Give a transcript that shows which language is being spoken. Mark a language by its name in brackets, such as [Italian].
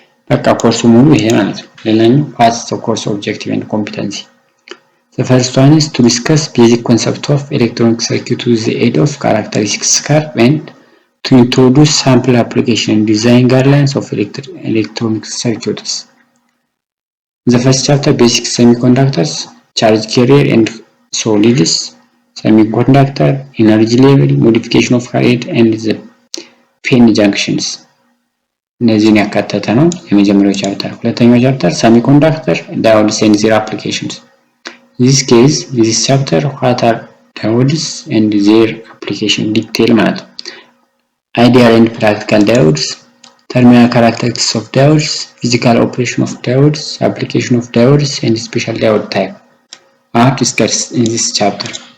[Amharic] በቃ ኮርሱ ሙሉ ይሄ ማለት ነው። ሌላኛው [English] what's the course objective and competency? The first one is to discuss basic concept of electronic circuit with the aid of characteristics curve and to introduce sample application and design guidelines of electronic circuits. The first chapter, basic semiconductors, charge carrier and solids, semiconductor, energy level, modification of rate, and the pin junctions. [Amharic] እነዚህን ያካተተ ነው የመጀመሪያው ቻፕተር። ሁለተኛው ቻፕተር [English] semiconductor diodes and their applications. In this case, in this chapter, what are diodes and their application detail [Amharic] ማለት ነው። [English] Ideal and practical diodes, terminal characteristics of diodes, physical operation of diodes, application of diodes, and special diode type are discussed in this chapter.